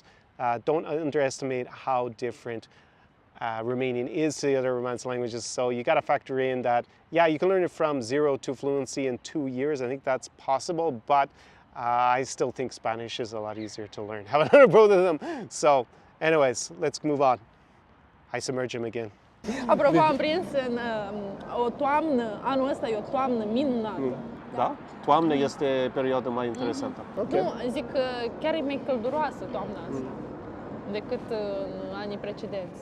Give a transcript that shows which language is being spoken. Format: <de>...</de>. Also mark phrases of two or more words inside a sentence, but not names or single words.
<en>Don't underestimate how different Romanian is to the other Romance languages. So you got to factor in that, yeah, you can learn it from 0 to fluency in 2 years. I think that's possible, but I still think Spanish is a lot easier to learn. Haven't learned both of them. So anyways, let's move on.</en> <ro>Hai să mergem again. Apropo, am prins în o toamnă, anul ăsta e o toamnă minunată. Da? Toamna este perioada mai interesantă. Okay. Nu, zic că chiar e mai călduroasă toamna asta decât în anii precedenți.</ro>